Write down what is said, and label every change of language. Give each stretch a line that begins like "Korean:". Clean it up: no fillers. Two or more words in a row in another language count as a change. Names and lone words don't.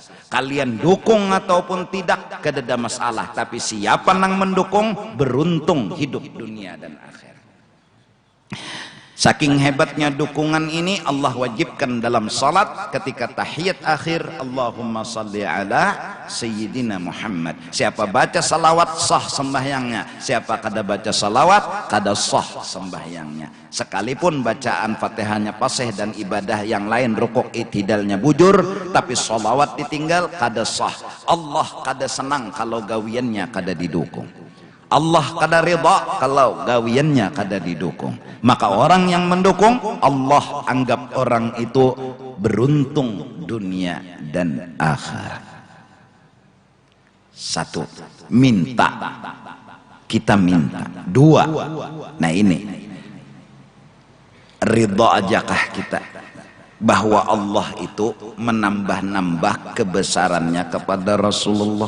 Banjar: Kalian dukung ataupun tidak, kededa masalah. Tapi siapa yang mendukung, beruntung hidup dunia dan akhirat. Saking hebatnya dukungan ini, Allah wajibkan dalam salat ketika tahiyat akhir,
Arabic: Allahumma salli ala Sayyidina Muhammad.
Banjar: Siapa baca salawat sah sembahyangnya, siapa kada baca salawat kada sah sembahyangnya. Sekalipun bacaan Fatihahnya fasih dan ibadah yang lain rukuk itidalnya bujur, tapi salawat ditinggal kada sah. Allah kada senang kalau gawiannya kada didukung. Allah kada ridha kalau gawiannya kada didukung. Maka orang yang mendukung, Allah anggap orang itu beruntung dunia dan akhirat. Satu, minta. Kita minta. Dua, nah ini, ridha ajakah kita bahwa Allah itu menambah-nambah kebesarannya kepada Rasulullah?